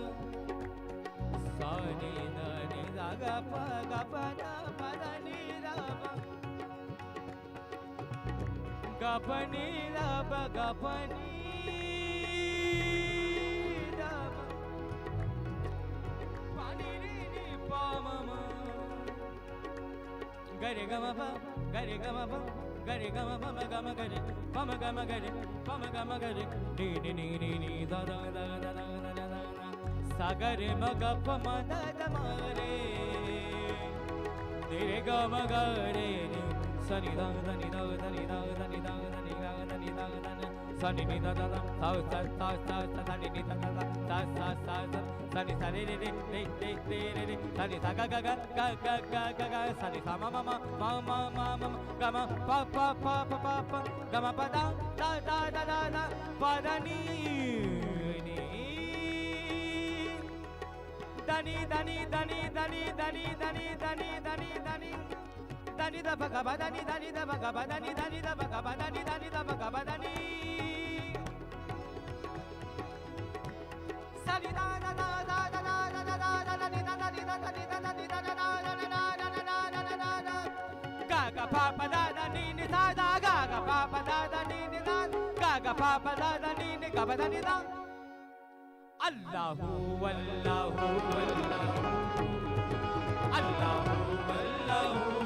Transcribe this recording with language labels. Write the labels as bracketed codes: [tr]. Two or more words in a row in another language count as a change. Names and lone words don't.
[hi] सा नि दा नि दा गा पा गा पा दा पादा निदा गा पा नि दा बा गा पा नि दा पा नि रे नि पा मा मा गा रे गा मा पा गा रे गा मा पा गरे गम पम गम गरे पम गम गरे पम गम गरे नी नी नी नी नी दा दा दा दा दा दा दा सागर मग पम दा दा मारे तेरे गम गरे नी सनि दा दा नी दा दा नी दा दा नी दा दा नी दा दा नी दा दा सनि नी दा दा दा सा सा सा सा सा नी नी दा दा सा सा सा सा सनि सा रे रे रे रे रे रे रे सा सनि सा गा गा गा गा गा गा गा गा सनि सा मा मा मा मा मा मा मा गा मा पा पा पा पा पा पा गा मा पा दा दा दा दा दा दा पा दा नी नी दनी दनी दनी दनी दनी दनी दनी दनी दनी दनी दा गा बा दनी दनी दा गा बा दनी दनी दा गा बा दनी दनी दा गा बा दनी सनि दा दा दा दा दा दा दा दा दा दा नी दा दा नी दा दा नी दा दा नी दा दा दा दा दा दा दा दा दा गा गा पा पा दा दा नी नी दा दा गा गा पा पा दा दा नी नी दा गा गा पा पा दा दा नी नी गा बा दा नी दा [ar] الله الله الله الله الله